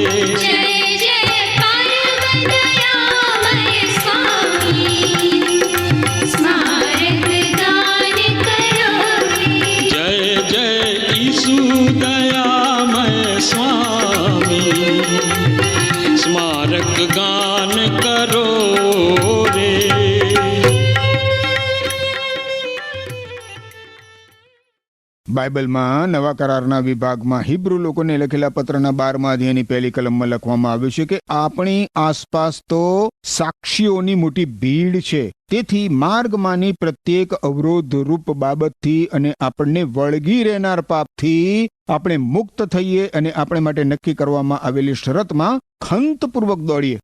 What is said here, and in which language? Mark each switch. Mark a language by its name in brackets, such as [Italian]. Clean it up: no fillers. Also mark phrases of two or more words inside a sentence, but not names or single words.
[Hindi] जय जय परम दयामय स्वामी स्मारक गान करो रे जय जय ईशु दयामय स्वामी स्मारक गान करो रे [Gujarati] બાઇબલમાં નવા કરારના વિભાગમાં હિબ્રુ લોકોને લખેલા પત્રના 12મા અધ્યાયની પહેલી કલમમાં લખવામાં આવ્યું છે કે આપણી આસપાસ તો સાક્ષીઓની મોટી ભીડ છે, તેથી માર્ગમાંની પ્રત્યેક અવરોધરૂપ બાબતથી અને આપણને વળગી રહેનાર પાપથી આપણે મુક્ત થઈએ અને આપણે માટે નક્કી કરવામાં આવેલી શરતમાં ખંતપૂર્વક દોડીએ.